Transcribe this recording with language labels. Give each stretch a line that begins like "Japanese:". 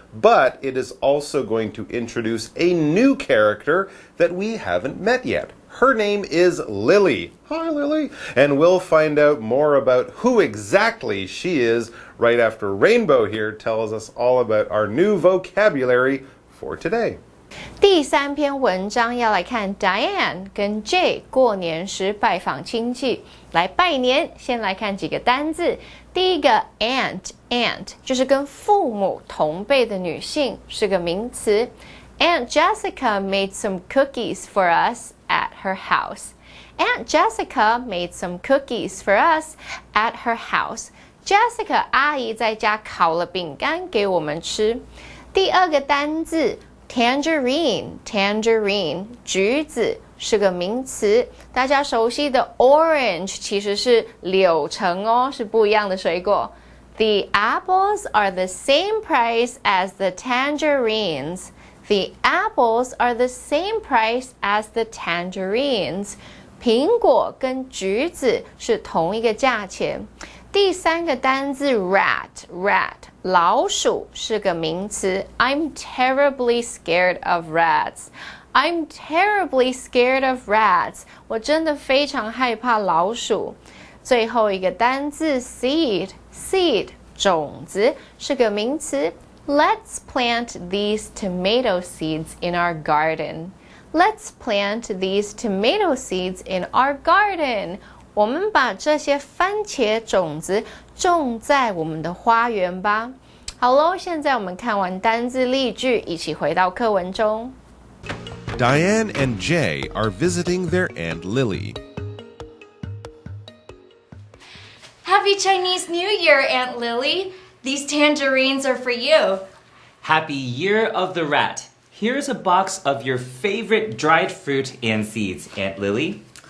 English: But it is also going to introduce a new character that we haven't met yet. Her name is Lily. Hi, Lily. And we'll find out more about who exactly she is right after Rainbow here tells us all about our new vocabulary for today.
Chinese: 第三篇文章要来看 Diane 跟 Jay 过年时拜访亲戚，来拜年。先来看几个单字。第一个 aunt 就是跟父母同辈的女性，是个名词。
English: Aunt Jessica made some cookies for us at her house. Aunt Jessica made some cookies for us at her house.
Chinese: Jessica 阿姨在家烤了饼干给我们吃。第二个单字 tangerine 橘子是个名词，大家熟悉的 orange 其实是柳橙哦，是不一样的水果。
English: The apples are the same price as the tangerines. The apples are the same price as the tangerines.
Chinese: 苹果跟橘子是同一个价钱。第三个单字 rat 老鼠是个名词。
English: I'm terribly scared of rats. I'm terribly scared of rats.
Chinese: 我真的非常害怕老鼠。最后一个单字 seed 种子是个名词。
English: Let's plant these tomato seeds in our garden. Let's plant these tomato seeds in our garden.
Chinese: 我们把这些番茄种子种在我们的花园吧。好咯，现在我们看完单字例句，一起回到课文中。
English: Diane and Jay are visiting their Aunt Lily. Happy Chinese New Year, Aunt Lily. These tangerines are for you. Happy Year of the Rat. Here's a box of your favorite dried fruit and seeds, Aunt Lily.